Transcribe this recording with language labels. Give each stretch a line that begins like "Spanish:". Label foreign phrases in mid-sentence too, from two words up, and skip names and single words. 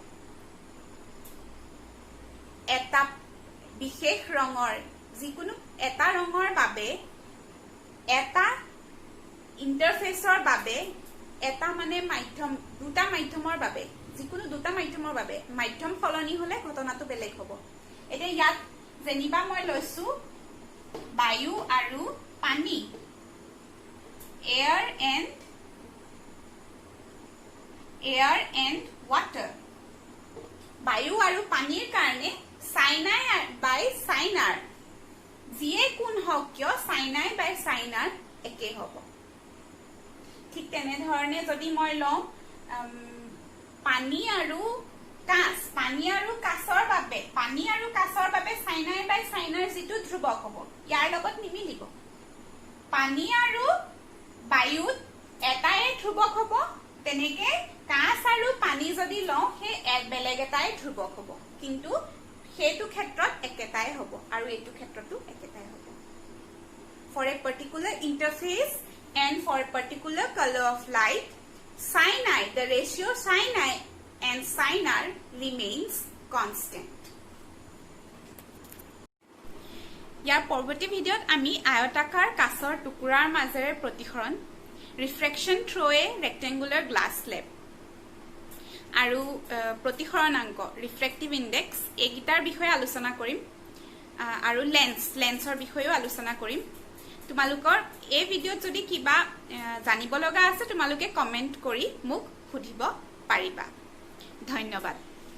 Assamese: এটা বিশেষ ৰঙৰ যিকোনো এটা ৰঙৰ বাবে এটা ইন্টাৰফেসৰ বাবে এটা মানে মাধ্যম দুটা মাধ্যমৰ বাবে যিকোনো দুটা মাধ্যমৰ বাবে মাধ্যম সলনি হলে ঘটনাটো বেলেগ হ'ব এতিয়া ইয়াত যেনিবা মই লৈছো বায়ু আৰু পানী
English: air and water
Assamese: বায়ু আৰু পানীৰ কাৰণে
English: sin i by sin r
Assamese: যিয়ে কোন হওক কিয়
English: sin i by sin r
Assamese: একে হ'ব ঠিক তেনেধৰণে যদি মই লওঁ পানী আৰু কাঁচৰ বাবে
English: sin i by sin r
Assamese: যিটো ধ্ৰুৱক হ'ব ইয়াৰ লগত নিমিলিব পানী আৰু বায়ুত এটাই ধ্ৰুৱক হ'ব তেনেকে কাঁচ আৰু পানী যদি লওঁ সেই এক বেলেগ এটাই ধ্ৰুৱক হ'ব কিন্তু সেইটো ক্ষেত্ৰত একেটাই হ'ব আৰু এইটো ক্ষেত্ৰতো একেটাই হ'ব
English: for a particular interface and for a particular color of light sin i the ratio sin i and sin r remains constant
Assamese: ইয়াৰ পৰৱৰ্তী ভিডিঅ'ত আমি আয়তাকাৰ কাঁচৰ টুকুৰাৰ মাজেৰে প্ৰতিসৰণ
English: refraction through a rectangular glass slab
Assamese: আৰু প্ৰতিসৰণাংক
English: refractive index
Assamese: এইগিটাৰ বিষয়ে আলোচনা কৰিম আৰু লেন্সৰ বিষয়েও আলোচনা কৰিম তোমালোকৰ এই ভিডিঅ'ত যদি কিবা জানিব লগা আছে তোমালোকে কমেন্ট কৰি মোক সুধিব পাৰিবা ধন্যবাদ